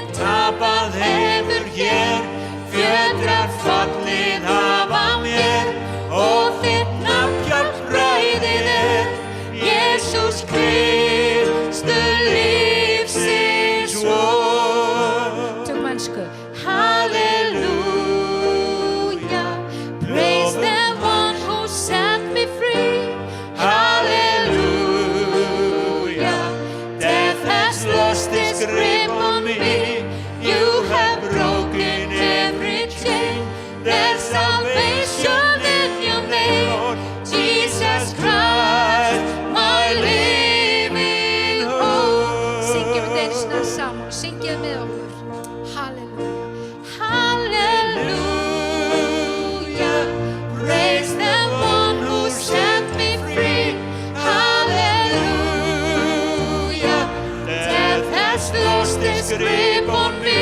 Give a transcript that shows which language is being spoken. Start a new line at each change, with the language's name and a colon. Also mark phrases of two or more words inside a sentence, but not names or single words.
Icelandic: Tapað hefur hér, fjötrar fallið hafa mér, og þitt nafn hjálpræðið er, Jesús Kristur lífsins von. Tökum ensku.
English: Hallelujah. Praise the one who set me free. Hallelujah. Death has lost its grip on me. You have broken every chain. There's salvation in your name, Jesus Christ, my living hope.
Icelandic: Syngjum við deilsina saman. Syngjum með okkur.
English: Hallelujah. Praise the one who set me free. Hallelujah. Death has lost its grip on me.